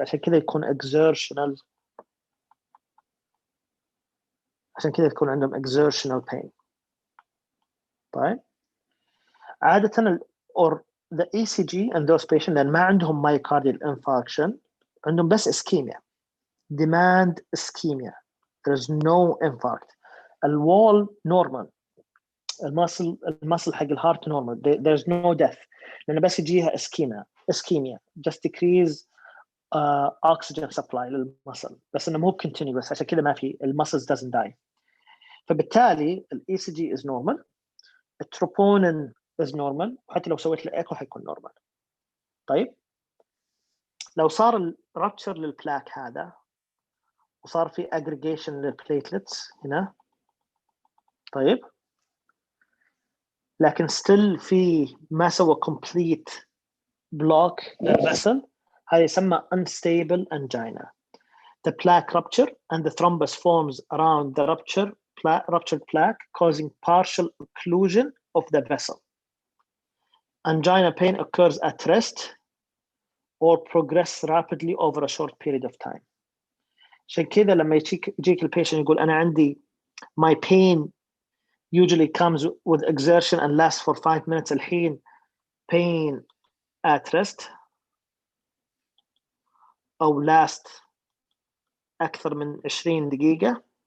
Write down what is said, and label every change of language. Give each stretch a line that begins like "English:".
Arabic: عشان كذا يكون exertional، عشان كذا يكون عندهم exertional pain. طيب عادة
English: or the ECG and those patients
Arabic: لأن ما عندهم myocardial infarction عندهم بس ischemia,
English: demand ischemia. There's no infarct.
Arabic: الwall normal. المسل حق الهارت normal.
English: There's no death.
Arabic: لأن بس يجيها ischemia.
English: Just decrease oxygen supply
Arabic: للمسل. بس إنه مو continuous عشان كذا ما في المسلز
English: doesn't die. فبالتالي ECG is normal.
Arabic: التروبونين is normal. وحتى لو سويت له echo حيكون normal. طيب لو صار الرابتشر للبلاك هذا وصار في aggregation للبليتلتس هنا، طيب لكن still في ما سوى
English: complete block
Arabic: للvessel، هذا يسمى unstable angina.
English: The plaque rupture and the thrombus forms around the ruptured plaque, causing partial occlusion of the vessel. Angina pain occurs at rest or progress rapidly over a short period of time.
Arabic: عشان كذا لما يجيك البيشنت يقول أنا عندي
English: my pain usually comes with exertion and lasts for 5 minutes.
Arabic: الحين
English: pain at rest
Arabic: أو last أكثر من 20 دقيقة.